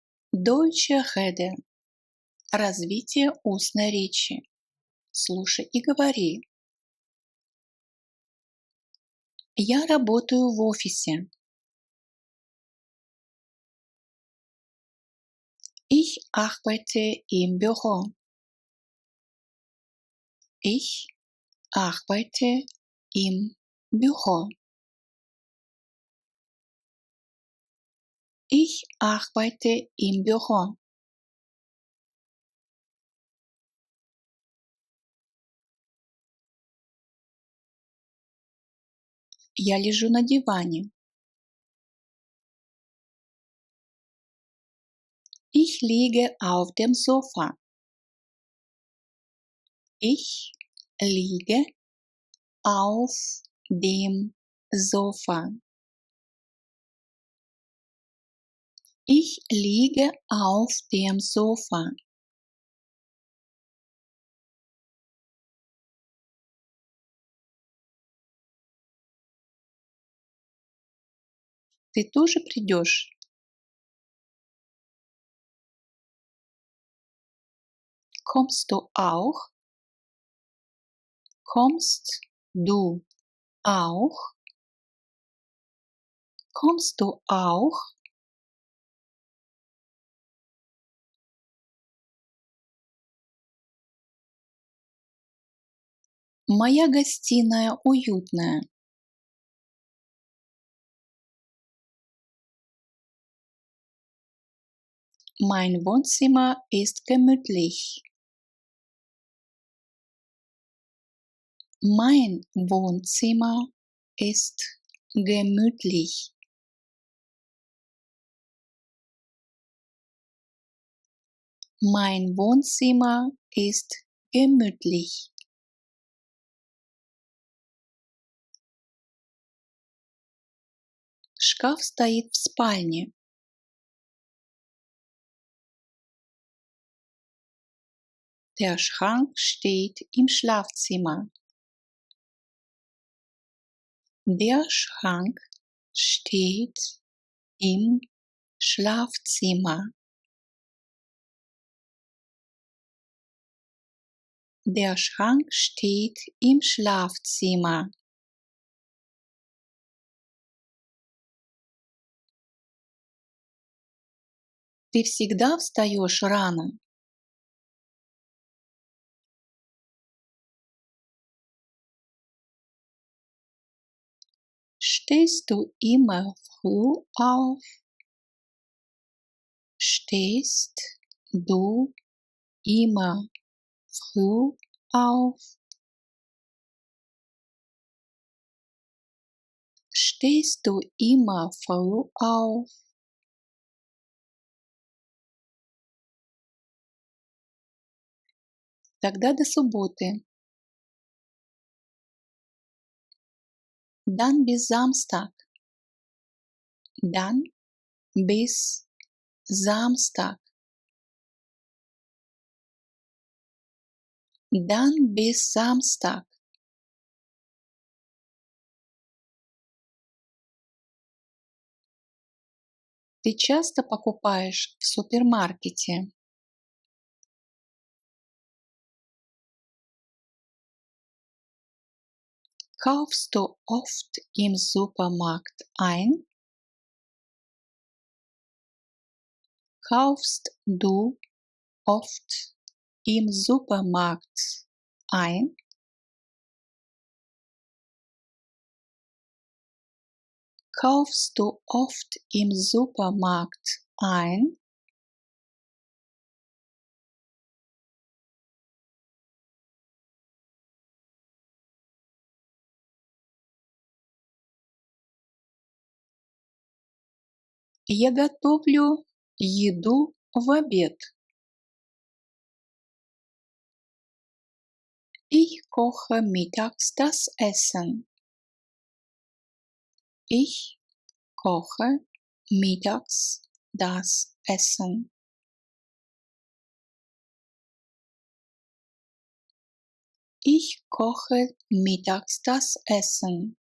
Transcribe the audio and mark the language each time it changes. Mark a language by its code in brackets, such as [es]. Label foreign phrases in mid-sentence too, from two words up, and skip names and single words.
[de] Deutsche Rede. [ru] Развитие устной речи. Слушай и говори. Я работаю в офисе. [de] Ich arbeite im Büro. Ich arbeite im Büro. Ich arbeite im Büro. [ru] Я лежу на диване. [de] Ich liege auf dem Sofa. Ich liege auf dem Sofa. Ich liege auf dem Sofa. [ru] Ты тоже придешь? [de] Kommst du auch? Kommst du auch? Kommst du auch? [ru] Моя гостиная уютная. [de] Mein Wohnzimmer ist gemütlich. Mein Wohnzimmer ist gemütlich. Mein Wohnzimmer ist gemütlich. [ru] Шкаф стоит в спальне. [de] Der Schrank steht im Schlafzimmer. Der Schrank steht im Schlafzimmer. Der Schrank steht im Schlafzimmer. [ru] Ты всегда встаешь рано? [de] Stehst du immer früh auf? Stehst du immer früh auf? Stehst du immer früh auf? [ru] Тогда до субботы. [de] Dann bis Samstag. Dann bis Samstag. Dann bis Samstag. [ru] Ты часто покупаешь в супермаркете? [de] Kaufst du oft im Supermarkt ein? Kaufst du oft im Supermarkt ein? Kaufst du oft im Supermarkt ein? [ru] Я готовлю еду в обед. [de] Ich koche mittags das Essen. Ich koche mittags das Essen. Ich koche mittags das Essen.